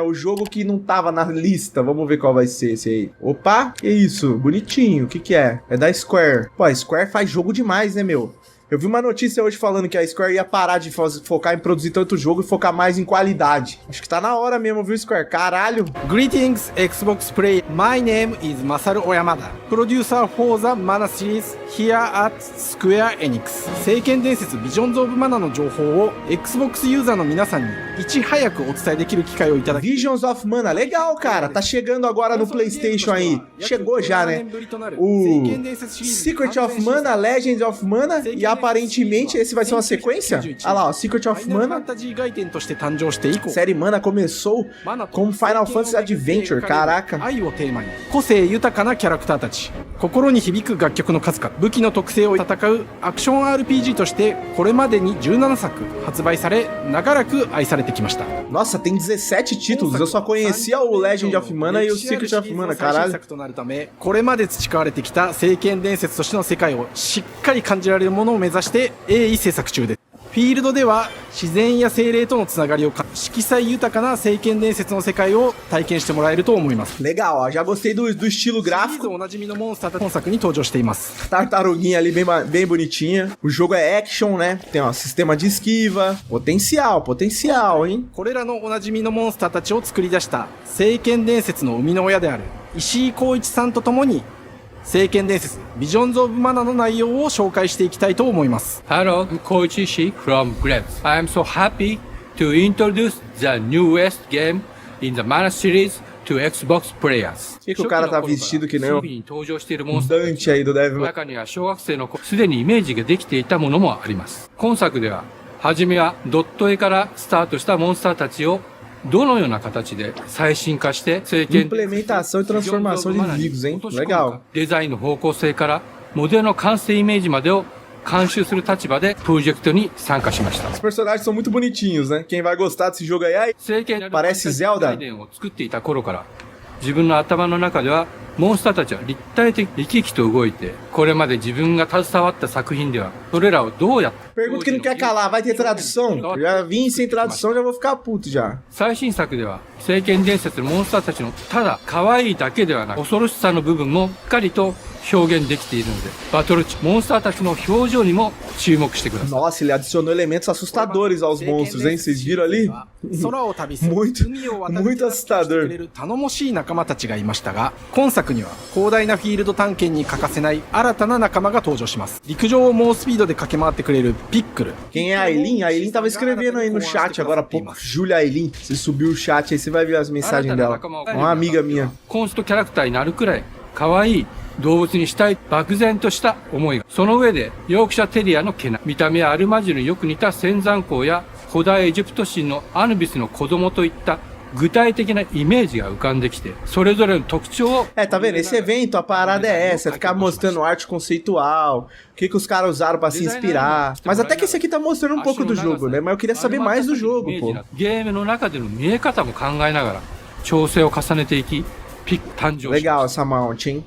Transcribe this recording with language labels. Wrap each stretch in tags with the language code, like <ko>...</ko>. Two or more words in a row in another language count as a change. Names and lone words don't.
<pt>O jogo que não tava na lista. Vamos ver qual vai ser esse aí. Opa, que isso? Bonitinho. O que é? É da Square. Pô, a Square faz jogo demais, né, meu? Eu vi uma notícia hoje falando que a Square ia parar de focar em produzir tanto jogo e focar mais em qualidade. Acho que tá na hora mesmo, viu, Square? Caralho!</pt> <en>Greetings, Xbox Player. My name is Masaru Oyamada, producer for the Mana series here at Square Enix.</en> <ja>聖剣伝説 Visions of Mana の情報を Xbox ユーザーの皆さんにいち早くお伝えできる機会をいただき</ja> <pt>Visions of Mana, legal, cara. Tá chegando agora no PlayStation aí. Chegou já, né? O Secret of Mana, Legends of Mana e aparentemente esse vai ser uma sequência. Olha lá, ó, Secret of Mana. Série Mana começou como Final Fantasy Adventure, caraca.</pt> <ja>個性豊かなキャラクターたち、心に響く楽曲の数々、武器の特性を戦うアクション RPG としてこれまでに17作発売され、長らく愛されてきました。</ja> <pt>Nossa, tem 17 títulos. Eu só conhecia o Legend of Mana e o Secret of Mana, caralho.</pt> <ja>これまで培われてきた聖剣伝説としての世界をしっかり感じられるものを目指して鋭意制作中です。フフィールドでは自然や精霊とのつながりを色彩豊かな聖剣伝説の世界を体験してもらえると思います。</ja> <pt>Legal, ó, já gostei do estilo シリーズ gráfico.</pt> <ja>おなじみのモンスターたち本作に登場しています。</ja> <pt>Tartaruguinha ali bem bonitinha. O jogo é action, né? Tem, ó, sistema de esquiva. Potencial, hein?</pt> <ja>これらのおなじみのモンスターたちを作り出した聖剣伝説の生みの親である石井光一さんと共に聖剣伝説ビジョンズ・オブ・マナの内容を紹介していきたいと思います。</ja> <en>Hello, Koichi from Grabs. I am so happy to introduce the newest game in the Mana series to Xbox players.</en> <pt>Por que o cara tá vestido que nem o Dante aí do Devil May Cry?</pt> <ja>中には小学生の子すでにイメージができていたものもあります。今作では初めはドット絵からスタートしたモンスターたちをどのような形で最新化して聖剣</ja> <pt>Implementação e transformação de inimigos, hein? Legal.</pt> <ja>デザインの方向性からモデルの完成イメージまでを監修する立場でプロジェクトに参加しました。</ja> <pt>Os personagens são muito bonitinhos, né? Quem vai gostar desse jogo aí, ai, parece Zelda.</pt> <ja>を作っていた頃から自分の頭の中ではモンスターたちは立体的に生き生きと動いて、これまで自分が携わった作品ではそれらをどうやって</ja> <pt>Pergunta que não quer calar, vai ter tradução? Já vim sem tradução, já vou ficar puto já.</pt> <ja>最新作では聖剣伝説のモンスターたちのただ可愛いだけではなく恐ろしさの部分もしっかりと表現できているので、バトル中モンスターたちの表情にも注目してください。</ja> <pt>Nossa, ele adicionou elementos assustadores aos monstros, hein? Vocês viram ali?</pt> <ja>空を旅する海を渡り</ja> <pt>muito assustador.</pt> <ja>頼もしい仲間たちがいましたが、今作には広大なフィールド探検に欠かせない新たな仲間が登場します。陸上を猛スピードで駆け回ってくれるピックル。</ja> <pt>Quem é a Aileen? A Aileen tava escrevendo aí no chat agora há pouco. Julia Aileen. Você subiu o chat aí, você vai ver as mensagens dela. Uma amiga minha.</pt> <ja>コンストキャラクターになるくらい可愛い動物にしたい漠然とした思いが。その上でヨークシャテリアの毛並み、見た目はアルマジルによく似た仙山港や古代エジプト神のアヌビスの子供といった具体的なイメージが浮かんできて、それぞれの特徴を</ja> <pt>É, tá vendo? Esse evento, a parada é essa, ficar mostrando arte conceitual, o que os caras usaram pra se inspirar. Mas até que esse aqui tá mostrando um pouco do jogo, né? Mas eu queria saber mais do jogo, pô.</pt> <ja>ゲームの中での見え方も考えながら調整を重ねていき、</ja> <pt>Legal essa mount, hein?</pt>